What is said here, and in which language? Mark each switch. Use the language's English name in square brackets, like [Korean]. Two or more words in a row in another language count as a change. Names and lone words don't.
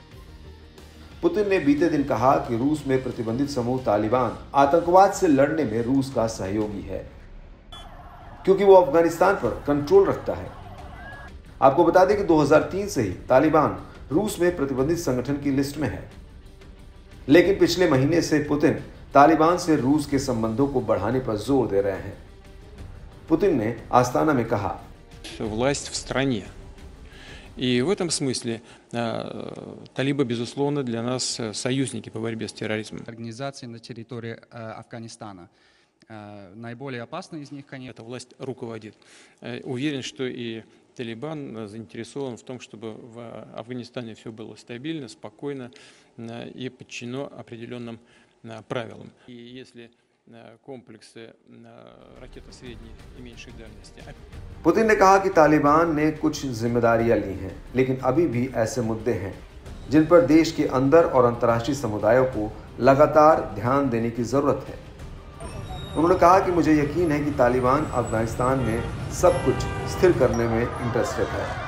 [Hindi] पुतिन ने बीते दिन कहा कि रूस में प्रतिबंधित समूह तालिबान आतंकवाद से लड़ने में रूस का सहयोगी है, क्योंकि वो अफगानिस्तान पर कंट्रोल रखता है। आपको बता दें कि 2003 से ही तालिबान रूस में प्रतिबंधित संगठन की लिस्ट में है, लेकिन पिछले महीने से पुतिन तालिबान से रूस के संबंधों को बढ़ाने पर जोर दे रहे हैं। पुतिन ने आस्ताना में कहा, [Russian] власть в стране. И в этом смысле талибы, безусловно, для нас союзники по борьбе с терроризмом. Организации на территории Афганистана. Наиболее опасные из них, конечно. Эта власть руководит. Уверен, что и Талибан заинтересован в том, чтобы в Афганистане все было стабильно, спокойно и подчинено определенным правилам. И если комплексы ракеты средней и меньшей дальности. [Hindi] पुतिन ने कहा कि तालिबान ने कुछ जिम्मेदारियां ली हैं, लेकिन अभी भी ऐसे मुद्दे हैं जिन पर देश के अंदर और अंतर्राष्ट्रीय समुदायों को लगातार ध्यान देने की जरूरत है। उन्होंने कहा कि मुझे यकीन है कि तालिबान अफगानिस्तान में सब कुछ स्थिर करने में इंटरेस्टेड है।